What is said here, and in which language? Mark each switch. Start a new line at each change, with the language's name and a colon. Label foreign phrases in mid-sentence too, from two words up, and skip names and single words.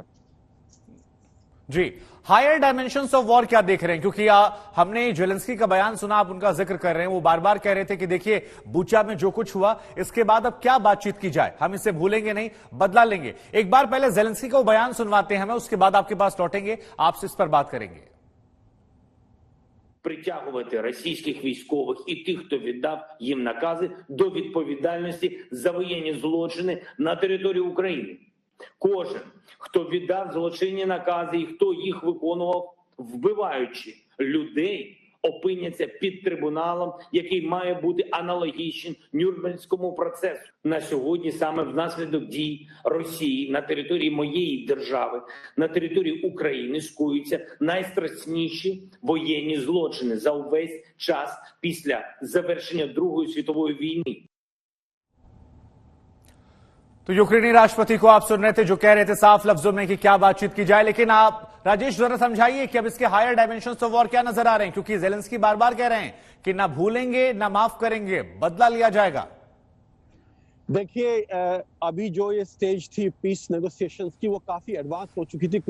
Hindi: जी,
English: higher dimensions of war
Hindi: क्या देख रहे हैं? क्योंकि हमने जेलेंस्की का बयान सुना, आप उनका जिक्र कर रहे हैं, वो बार बार कह रहे थे कि देखिए बूचा में जो कुछ हुआ इसके बाद अब क्या बातचीत की जाए, हम इसे भूलेंगे नहीं, बदला लेंगे। एक बार पहले जेलेंस्की का बयान सुनवाते हैं हमें, उसके बाद आपके पास लौटेंगे, आपसे इस पर बात करेंगे।
Ukrainian: Притягувати російських військових і тих, хто віддав їм накази, до відповідальності за воєнні злочини на території України. Кожен, хто віддав злочинні накази і хто їх виконував, вбиваючи людей, опиняться під трибуналом, який має бути аналогічним Нюрнберзькому процесу. На сьогодні саме внаслідок дій Росії на території моєї держави, на території України скоюються найстрашніші воєнні злочини за увесь час після завершення Другої світової війни.
Hindi: तो यूक्रेनी राष्ट्रपति को आप सुन रहे थे जो कह रहे थे साफ लफ्जों में कि क्या बातचीत की जाए, लेकिन आप राजेश जरा समझाइए कि अब इसके
English: higher dimensions of war
Hindi: क्या नजर आ रहे हैं, क्योंकि जेलेंस्की बार बार कह रहे हैं कि ना भूलेंगे ना माफ करेंगे, बदला लिया जाएगा। देखिए, अभी जो ये स्टेज थी
English: peace negotiations
Hindi: की वो काफी एडवांस हो चुकी थी।